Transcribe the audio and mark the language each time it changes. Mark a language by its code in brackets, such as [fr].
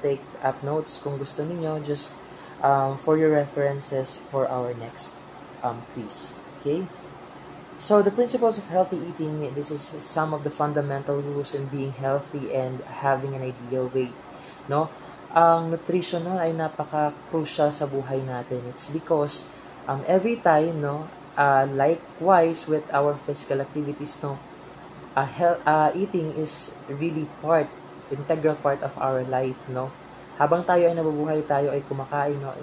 [en] Take up notes [tl] kung gusto niyo, [en] just for your references for our next quiz. Okay? So the principles of healthy eating, this is some of the fundamental rules in being healthy and having an ideal weight, no? [tl] Ang nutrition, no, ay napaka-crucial sa buhay natin. [en] It's because every time, no, likewise with our physical activities, no, eating is really integral part of our life, no? [tl] Habang tayo ay nabubuhay, tayo ay kumakain, no?